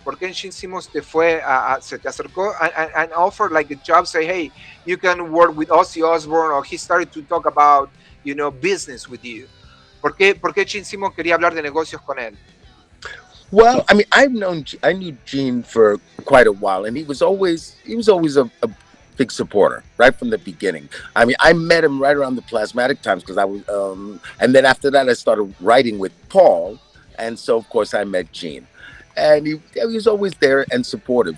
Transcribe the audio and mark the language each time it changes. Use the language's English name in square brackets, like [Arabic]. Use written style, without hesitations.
[Spanish] ¿Por qué Gene Simmons se te acercó [English] and offered like a job, say, hey, you can work with Ozzy Osbourne, or he started to talk about, you know, business with you? [Spanish] ¿Por qué Gene Simmons quería hablar de negocios con él? [English] Well, I mean, I knew Gene for quite a while, and he was always a big supporter right from the beginning. I mean, I met him right around the Plasmatic times because I was, and then after that, I started writing with Paul, and so of course I met Gene, and he was always there and supportive.